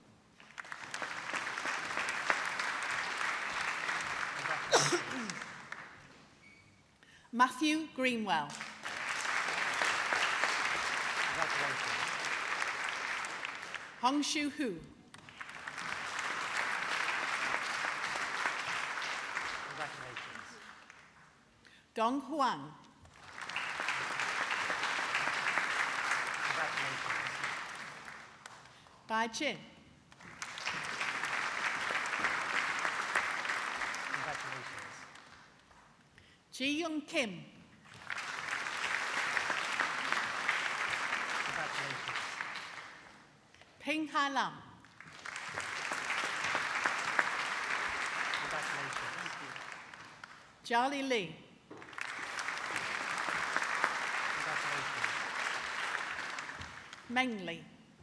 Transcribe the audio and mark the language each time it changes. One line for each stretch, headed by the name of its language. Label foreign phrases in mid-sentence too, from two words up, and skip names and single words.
English: Matthew Greenwell. Hongshu Hu. Dong Huang. Bai Jin. Ji Young Kim. Ping Hai Lam. Charlie Lee. Meng Li.